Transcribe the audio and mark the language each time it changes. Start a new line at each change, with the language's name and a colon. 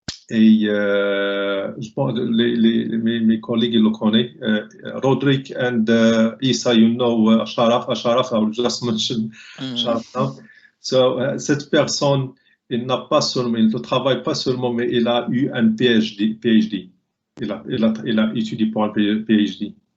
French: Et je pense mes collègues le connaissent.
English: Roderick and Issa, you know, Sharaf, I will just mention Sharaf now.
French: So, cette personne, il ne travaille pas seulement, mais il a eu un PhD. Il a étudié pour un PhD.